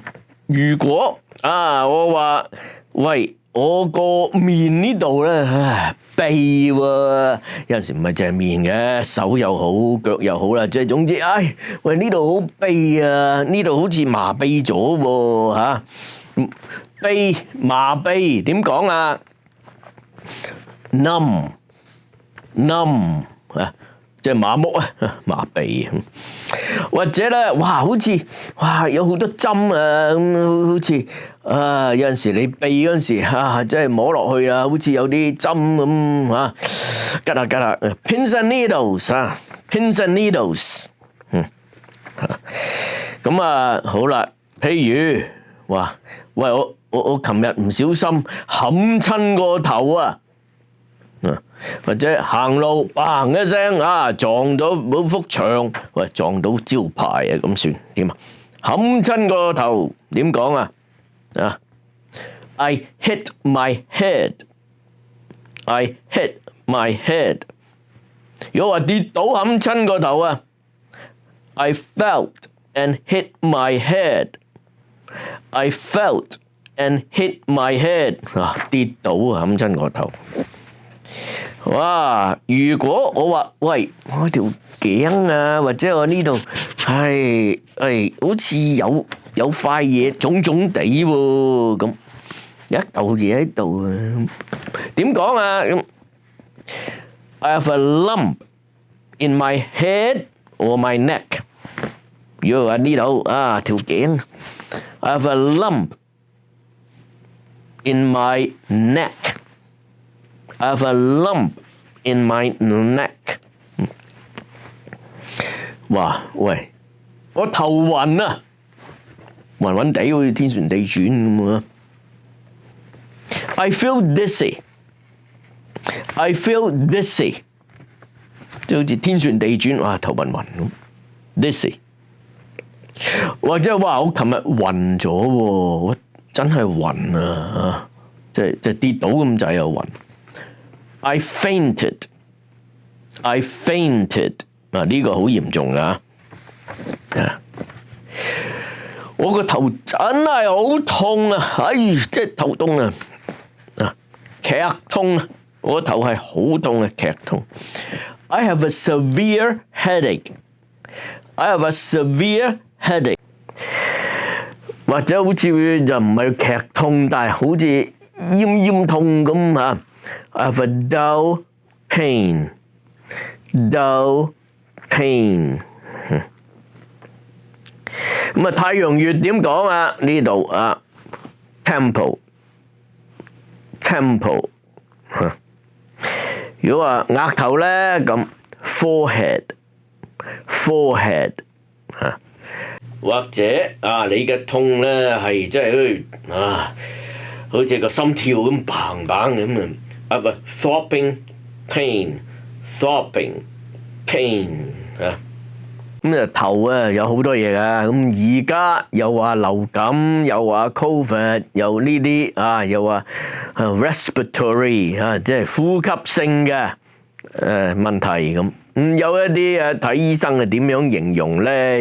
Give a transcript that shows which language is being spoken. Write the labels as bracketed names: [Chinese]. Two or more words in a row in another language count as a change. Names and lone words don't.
[Cantonese] 如果我話喂，我個面呢度咧痹喎，有陣時唔係淨係面嘅，手又好，腳又好啦，即係總之，喂呢度好痹啊，呢度好似麻痹咗喎嚇，痹麻痹點講啊？numb 啊，即係麻木啊，麻痹。或者咧，好似有好多針啊，咁好似有陣時你痹嗰陣時即係摸落去啊，好似有啲針咁吉下 ， [English] pins and needles， pins and needles， [Cantonese] 咁好啦，譬如喂我琴日唔小心冚親個頭啊！或者行路嘭一聲撞到嗰幅牆，喂撞到招牌咁算點啊？冚親個頭點講啊 ？ [English] I hit my head。 I hit my head。 [Cantonese] 如果話跌倒冚親個頭啊 ， [English] I felt and hit my head。 I felt and hit my head。 [Cantonese] 跌倒冚親個頭。哇！如果我話喂，我條頸啊，或者我呢度係好似有塊嘢腫腫地喎，咁有一嚿嘢喺度啊，點講啊？咁 [English] I have a lump in my head or my neck。 [Cantonese] 如果話呢度條頸 [English] I have a lump in my neck。 I have a lump in my neck。 [Cantonese] 哇喂，我頭暈啊，暈暈地好似天旋地轉咁啊。 [English] I feel dizzy。I feel dizzy， [Cantonese] 即係好似天旋地轉，頭暈暈咁。Dizzy， 或者我琴日暈咗喎，我真係暈啊，即係跌倒咁滯又暈。 [English] I fainted。 I fainted。 [Cantonese] 呢個好嚴重噶。我個頭真係好痛啊！即係頭痛啊！劇痛啊！我個頭係好痛啊，劇痛。 [English] I have a severe headache。 I have a severe headache。 [Cantonese] 或者好似就唔係劇痛，但係好似奄痛咁啊。 [English] I have a dull pain。 dull pain。 [Cantonese] 咁太陽穴點講啊？呢度temple。如果話額頭咧咁 forehead。或者你嘅痛咧係即係好似個心跳咁砰砰咁啊！ [English] I have a throbbing pain。 throbbing pain。 [Cantonese] 咁頭有好多嘢噶，咁而家又話流感，又話 COVID， 又呢啲又話respiratory 即係呼吸性嘅問題咁。有一啲睇醫生係點樣形容咧？